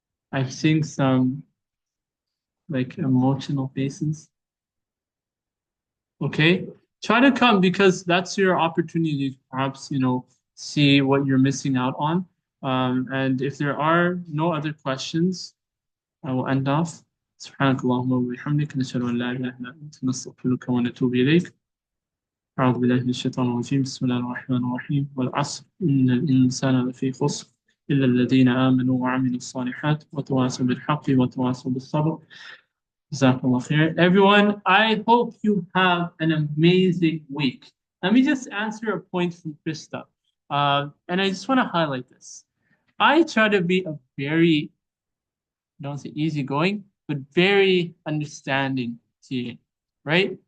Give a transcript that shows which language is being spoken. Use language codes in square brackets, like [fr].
[en] I'm seeing some like emotional faces. Okay. Try to come because that's your opportunity to perhaps, see what you're missing out on. And if there are no other questions, I will end off. [ar] سبحانك اللهم وبحمدك نشهد أن لا إله إلا أنت نستغفرك ونتوب إليك. أعوذ بالله من الشيطان الرجيم بسم الله الرحمن الرحيم والعصر إن الإنسان لفي خسر إلا الذين آمنوا وعملوا الصالحات وتواصوا بالحق وتواصوا بالصبر. Jazakumullahu Khairan. [en] Everyone, I hope you have an amazing week. Let me just answer a point from Krista. And I just want to highlight this. I try to be a very, don't say easygoing, but very understanding TA, right?